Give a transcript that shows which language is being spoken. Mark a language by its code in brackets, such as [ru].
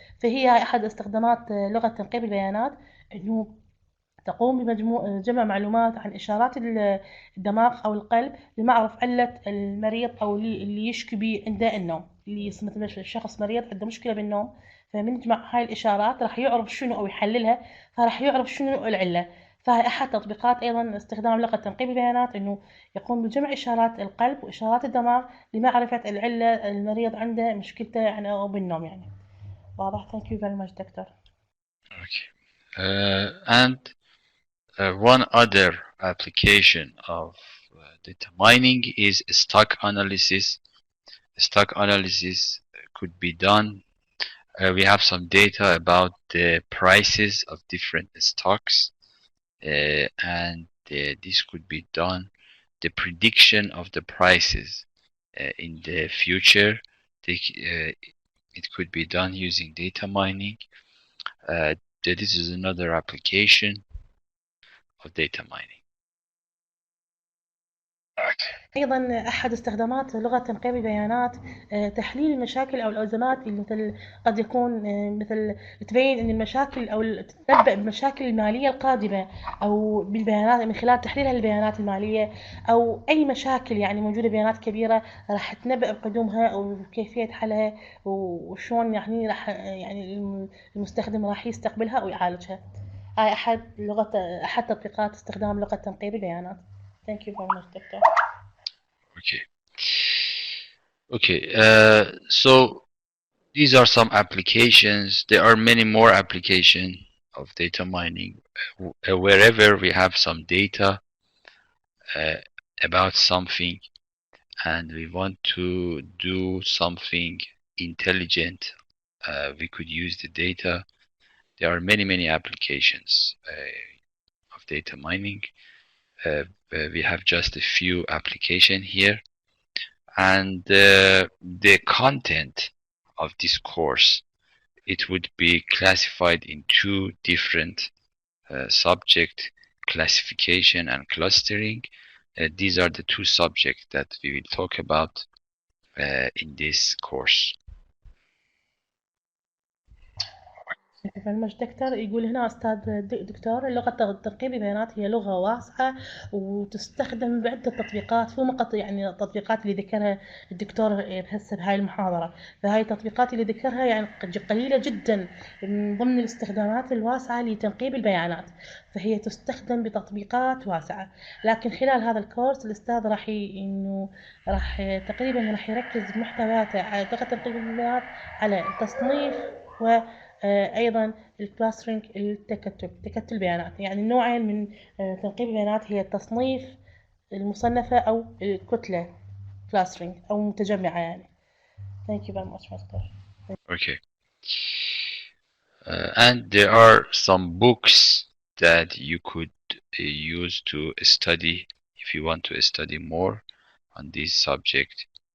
[ar] فهي أحد استخدامات لغة تنقيب البيانات، إنه تقوم جمع معلومات عن إشارات الدماغ أو القلب لمعرف علة المريض أو اللي يشكي به عنده النوم، اللي مثلا الشخص مريض عنده مشكلة بالنوم، فمن يجمع هاي الإشارات راح يعرف شنو أو يحللها، فراح يعرف شنو العلة. فهي أحد تطبيقات أيضا استخدام لغة تنقيب البيانات، إنه يقوم بجمع إشارات القلب وإشارات الدماغ لمعرفة العلة المريض عنده مشكلته يعني أو بالنوم يعني. واضح. [en] Thank you very much, Doctor. Okay. And one other application of data mining is stock analysis. Stock analysis could be done. We have some data about the prices of different stocks, and this could be done. The prediction of the prices in the future, it could be done using data mining. This is another application of data mining. [ar] أيضا أحد استخدامات لغة تنقيب البيانات تحليل المشاكل أو الأزمات اللي مثل قد يكون مثل تبين أن المشاكل أو تتنبأ بالمشاكل المالية القادمة أو بالبيانات من خلال تحليلها للبيانات المالية، أو أي مشاكل يعني موجودة بيانات كبيرة راح تنبأ بقدومها أو كيفية حلها وشون يعني راح يعني المستخدم راح يستقبلها أو يعالجها. هاي أحد تطبيقات استخدام لغة تنقيب البيانات. [en] Thank you very much, Doctor. Okay. Okay. So these are some applications. There are many more applications of data mining. Wherever we have some data uh, about something and we want to do something intelligent, we could use the data. There are many applications of data mining. We have just a few applications here, and the content of this course, it would be classified in two different subject: classification and clustering. These are the two subjects that we will talk about in this course. [ar] برنامج دكتور يقول هنا أستاذ دكتور لغة تنقيب البيانات هي لغة واسعة وتستخدم بعدة تطبيقات فوق يعني التطبيقات اللي ذكرها الدكتور هسه بهاي المحاضرة. فهاي التطبيقات اللي ذكرها يعني قليلة جدا من ضمن الاستخدامات الواسعة لتنقيب البيانات، فهي تستخدم بتطبيقات واسعة. لكن خلال هذا الكورس الأستاذ راح تقريبا راح يركز بمحتوياته على لغة تنقيب البيانات، على التصنيف و أيضا الكلاسترنج تكتل البيانات. يعني النوعين من تنقيب البيانات هي التصنيف المصنفة أو الكتلة كلاسترنج أو متجمعة يعني. [en] Thank you very much, Master. Okay. And there are some books that you could use to study if you want to study more on this subject.